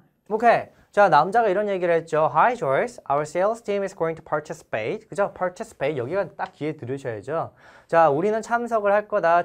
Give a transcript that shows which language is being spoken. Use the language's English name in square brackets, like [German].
[Korean] 오케이. 자, 남자가 이런 얘기를 했죠. [English] Hi Joyce, our sales team is going to participate. [Korean] 그죠? participate. 여기가 딱 귀에 들으셔야죠. 자, 우리는 참석을 할 거다.